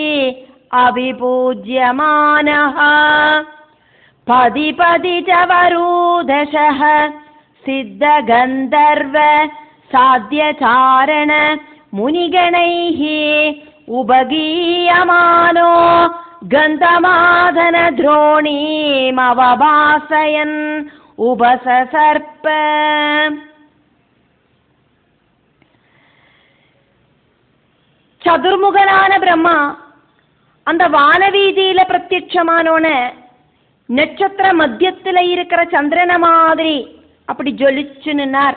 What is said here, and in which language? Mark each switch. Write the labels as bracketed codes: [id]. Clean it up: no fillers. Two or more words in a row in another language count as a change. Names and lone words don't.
[sa] अभिपूज्यमानः पदि पदि च वरूदशः सिद्धगन्धर्व साध्यचारण मुनिगणैः उपगीयमानो गन्धमादनद्रोणीमवभासयन् उपससर्प. [ta] சதுர்முகனான பிரம்மா அந்த வானவீதியில பிரத்யட்சமானோன நட்சத்திர மத்தியத்துல இருக்கிற சந்திரன மாதிரி அப்படி ஜொலிச்சு நின்னார்.